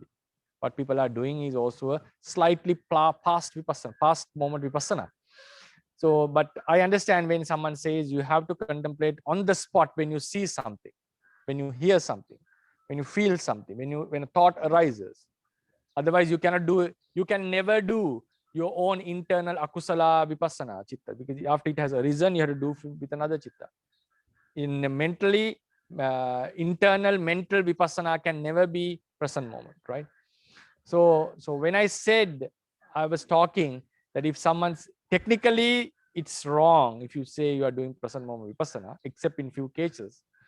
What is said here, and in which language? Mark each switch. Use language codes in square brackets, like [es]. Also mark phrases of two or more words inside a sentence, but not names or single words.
[en] What people are doing is also a slightly past vipassana, past moment vipassana. So, but I understand when someone says you have to contemplate on the spot when you see something, when you hear something, when you feel something, when a thought arises. Otherwise, you cannot do, you can never do your own internal [pi] akusala vipassana chitta, [en] because after it has arisen, you have to do with another chitta. In a mentally, internal mental vipassana can never be present moment, right? So when I said, I was talking that if someone's technically, it's wrong if you say you are doing present moment vipassana, except in few cases.